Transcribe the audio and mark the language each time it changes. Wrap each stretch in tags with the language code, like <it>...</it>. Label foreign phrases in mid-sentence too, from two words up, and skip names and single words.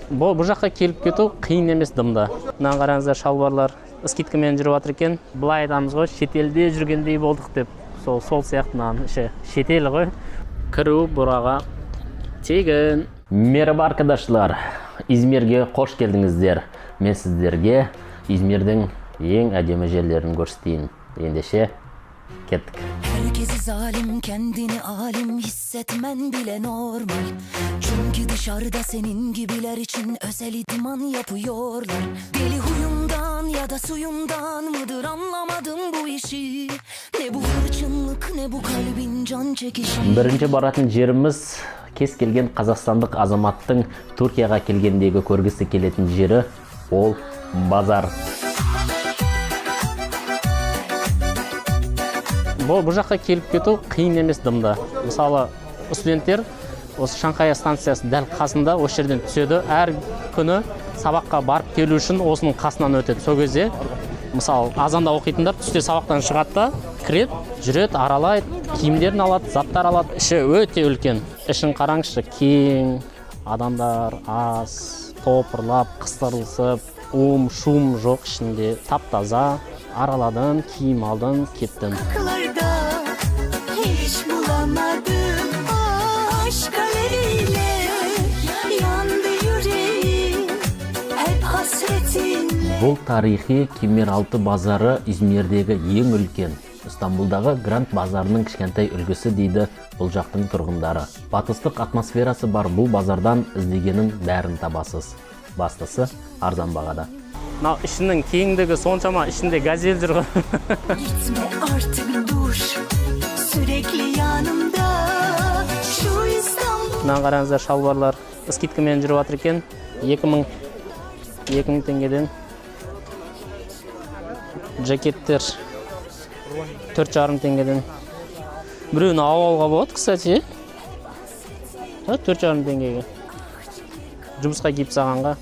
<kk>Бұл жаққа келіп кету қиын емес дымда. Мына қараңыздар, шалбарлар скидкамен жүріп жатыр екен. Былай айтамыз ғой, шетелде жүргендей болдық деп. Сол сияқты шетел ғой. Кіру бұраға тегін.</kk> <tr>Merhaba arkadaşlar.</tr> <kk>İzmir'ге қош келдіңіздер. Мен сіздерге İzmir'дің ең әдемі жерлерін көрсетейін. Ендеше кеттік.</kk> <tr>Herkesi zalim, kendini alim hissetmen bile normal. Çünkü dışarıda senin gibiler için özel idman yapıyorlar. Deli huyundan ya da suyundan mıdır anlamadım bu işi. Ne bu hırçınlık ne bu kalbin can çekişi.</tr> <kk>Бірінші баратын жеріміз кез келген қазақстандық азаматтың Түркияға келгендегі көргісі келетін жері ол базар. Бұл жаққа келіп кету қиын емес дымда. Мысалы, студенттер осы Шанхай станциясы дәл қасында осы жерден түседі. Әр күні сабаққа барып келу үшін осының қасынан өтеді. Сол кезде, мысалы, азанда оқитындар түсте сабақтан шығады да, кіреді, жүреді, аралайды, киімдерін алады, заттар алады. Іші өте үлкен. Ішін қараңызшы, кең, адамдар аз, топырлап, қыстырылысып, шум жоқ ішінде, тап-таза. Араладың, киім алдың, кеттің.</kk> <tr>Hiç bulamadım aşk alevine. Yandı yüreğim hep hasretinle.</tr> <kk>Бұл тарихи Кемералты базары İzmir'дегі ең үлкен. İstanbul'дағы Grand базарының кішкентай үлгісі дейді бұл жақтың тұрғындары. Батыстық атмосферасы бар бұл базардан іздегенін бәрін табасыз. Бастысы арзан бағада. Мынау ішінің кеңдігі соншама, ішінде газель жүр ғой.</kk> <tr>Gitme artık dur sürekli yanımda şu İstanbul.</tr> <kk>Мына қараңыздар, шалбарлар скидкамен жүріп жатыр екен. 2000 теңгеден. Жакеттер 4,5 теңгеден. Біреуін ауылға болады, кстати. 4,5 теңгеге. Жұмысқа киіп сағанға.</kk>